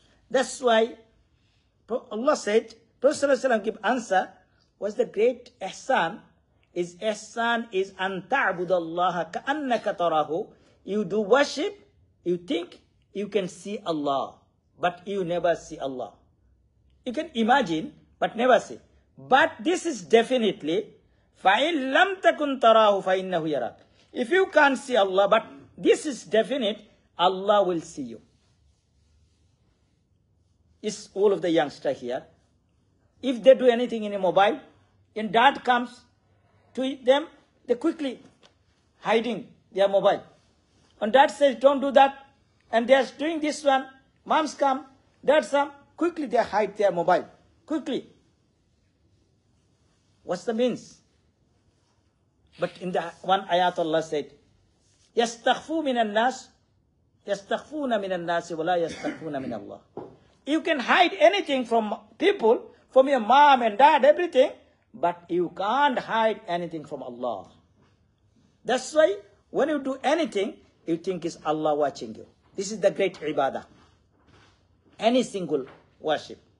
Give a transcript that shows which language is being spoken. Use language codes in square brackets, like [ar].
[en] That's why Allah said, Prophet sallallahu alaihi wasallam give answer, was the great ihsan is [ar] an ta'budallaha ka'annaka tarahu. [en] You do worship, you think you can see Allah, but you never see Allah. You can imagine, but never see. But this is definitely, [ar] فَإِن لَمْ تَكُنْ تَرَاهُ فَإِنَّهُ يَرَاكَ. [en] If you can't see Allah, but this is definite, Allah will see you. It's all of the youngsters here. If they do anything in a mobile, and dad comes to them, they quickly hiding their mobile. And dad says, don't do that. And they are doing this one. Moms come, dads come, quickly they hide their mobile. Quickly. What's the means? But in the one ayat Allah said, [ar] يَسْتَخْفُوا مِنَ النَّاسِ يَسْتَخْفُونَ مِنَ النَّاسِ وَلَا يَسْتَخْفُونَ مِنَ اللَّهِ. [en] You can hide anything from people, from your mom and dad, everything, but you can't hide anything from Allah. That's why when you do anything, you think is Allah watching you. This is the great ibadah. Any single worship.